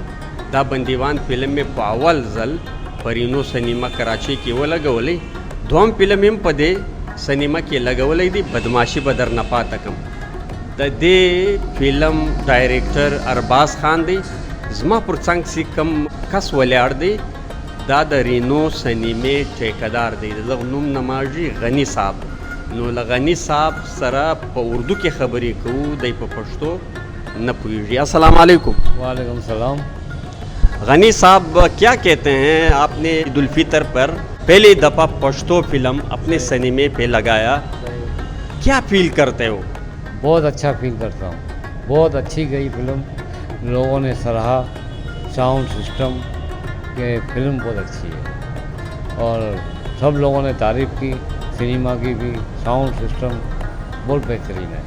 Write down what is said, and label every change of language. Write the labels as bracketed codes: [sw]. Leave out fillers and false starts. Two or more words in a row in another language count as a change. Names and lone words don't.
[ps] بندیوان فلم مې په اول ځل په پرینو سینما کراچي کې ولګولې دوم فلم هم په دې سینما کې لګولې دی بدمعشي به در نه پاته کم د دې فلم ډایریکټر ارباز خان دی زما پر څنګ سي کم کس ولاړ دی دا د رینو سینمې ټیکدار دی دغه نوم نماجي غنی صاحب نو لغنی صاحب سره په اردو کې خبرې کوو دی په پښتو [ur] نہ پوچھیے. السلام علیکم. وعلیکم السلام. غنی صاحب کیا کہتے ہیں، آپ نے عید الفطر پر پہلی دفعہ پشتو فلم اپنے سینمے پہ لگایا، کیا فیل کرتے ہو? بہت اچھا فیل کرتا ہوں، بہت اچھی گئی فلم، لوگوں نے سراہا، ساؤنڈ سسٹم کے فلم بہت اچھی ہے اور سب لوگوں نے تعریف کی، سینما کی بھی، ساؤنڈ سسٹم بہت بہترین ہے.